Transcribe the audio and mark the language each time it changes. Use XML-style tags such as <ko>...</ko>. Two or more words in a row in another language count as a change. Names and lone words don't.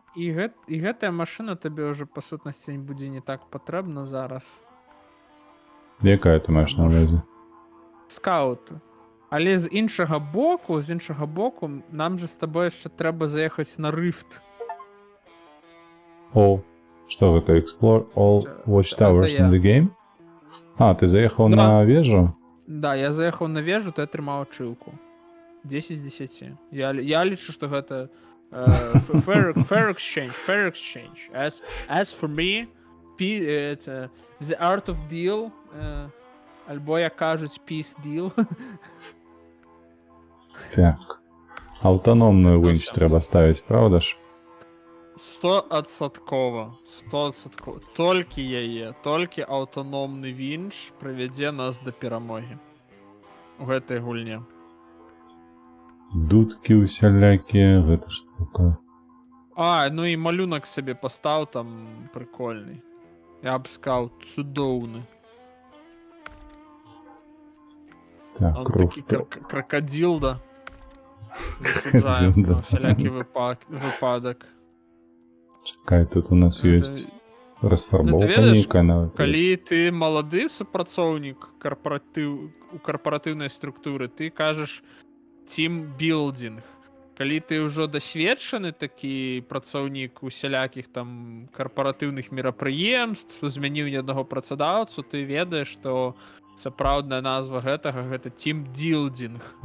<uk>І гэтая машина тобі вже по сутності буде не так потрібна зараз. Яка ти маєш на увазі? Скаут. Але з іншого боку, нам же з тобою ще треба заїхати на Рифт.</uk> <ru>О, що это?</ru> <en>Explore all watchtowers</en> <ru>Это я.</ru> <en>in the game?</en> <uk>А, ти заїхав Да. на вежу? Да, я заїхав на вежу, то я тримав ачивку.</uk> <be>10 з 10. Я лічу, що гэта</be> <en>fair exchange. As for me, the art of deal,</en> <be>альбо,</be> <uk>як кажуть,</uk> <en>peace deal.</en> <ru>Так. Автономную винч все.</ru> <uk>треба ставити, правда ж? 100%.</uk> <be>Толькі аўтаномны вінч прывядзе нас да перамогі. У гэтай гульне. Дудки усялякі, гэта ж таке. Ну і малюнак сабе пастаў там прикольный. Я б сказаў, цудоўны. Так, Он рух. такі крокодил, да. Крокодил, да.</be> <uk>На всялякі випадок. Чекай, тут у нас Ну,</uk> <be>есть расфарбовка ведаеш, нейкая нават. Калі ты малады супрацоўнік у карпаратыўнай структуры, ты кажаш тимбілдинг. Калі ты ўжо дасведчаны такі працаўнік усялякіх там карпаратыўных мерапрыемств, змяніў ні аднаго працадаўцу, ты ведаеш, што сапраўдная назва гэтага гэта тимділдинг.</be>